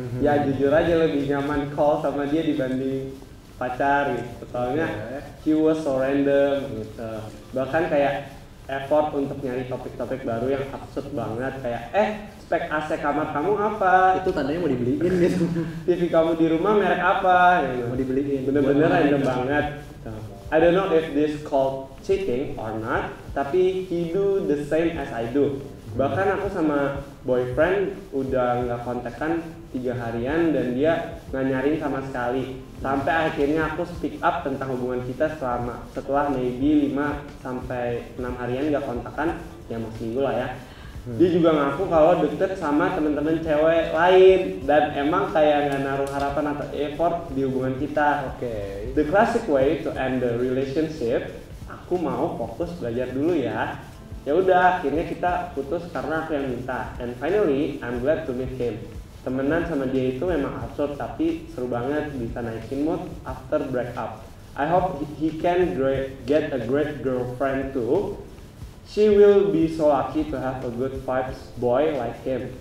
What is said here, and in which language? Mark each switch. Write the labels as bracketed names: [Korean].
[Indonesian] Ya jujur aja lebih nyaman call sama dia dibanding pacar gitu. Soalnya [English] he was so random [Indonesian] gitu. Bahkan kayak effort untuk nyari topik-topik baru yang absurd banget kayak spek AC kamar kamu apa? Itu tandanya mau dibeliin gitu. TV kamu di rumah merek apa? Gitu. Mau dibeliin. Bener-bener random banget. [English] I don't know if this called cheating or not, [Indonesian] tapi [English] he do the same as I do. [Indonesian] Bahkan aku sama boyfriend udah nggak kontekan 3 harian dan dia nggak nyariin sama sekali. Sampai akhirnya aku [English] speak up [Indonesian] tentang hubungan kita setelah [English] maybe [Indonesian] 5 sampai 6 harian nggak kontakan, ya mau seminggu lah ya. Dia juga ngaku kalau deket sama temen-temen cewek lain dan emang kayak nggak naruh harapan atau effort di hubungan kita. Oke. [English] The classic way to end the relationship, [Indonesian] aku mau fokus belajar dulu ya. Ya udah, akhirnya kita putus karena aku yang minta. [English] And finally, I'm glad to meet him. [Indonesian] Temenan sama dia itu memang absurd tapi seru banget, bisa naikin mood [English] after breakup. I hope he can get a great girlfriend too. She will be so lucky to have a good vibes boy like him.